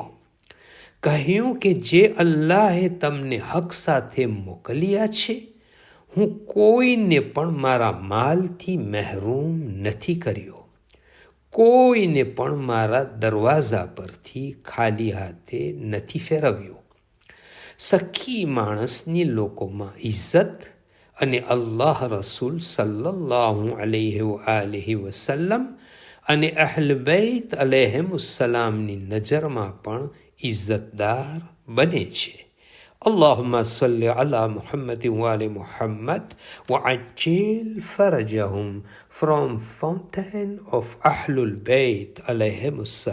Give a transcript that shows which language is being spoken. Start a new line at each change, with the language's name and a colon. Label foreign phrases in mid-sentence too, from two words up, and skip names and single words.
Gujarati: કહ્યું કે જે અલ્લાહે તમને હક સાથે મોકલ્યા છે, હું કોઈને પણ મારા માલથી મહેરૂમ નથી કર્યો, કોઈને પણ મારા દરવાજા પરથી ખાલી હાથે નથી ફેરવ્યો. સખી માણસની લોકોમાં ઇજ્જત અને અલ્લાહ રસૂલ
Arabic: صلى الله عليه وسلم
Gujarati: અને અહલ બૈત અલૈહિમુસ્સલામની નજરમાં પણ ઇજ્જતદાર બને છે.
Arabic: اللهم صل على محمد وآل محمد وعجل فرجهم
English: from fountain of
Arabic: Ahlul Bayt alayhim السلام.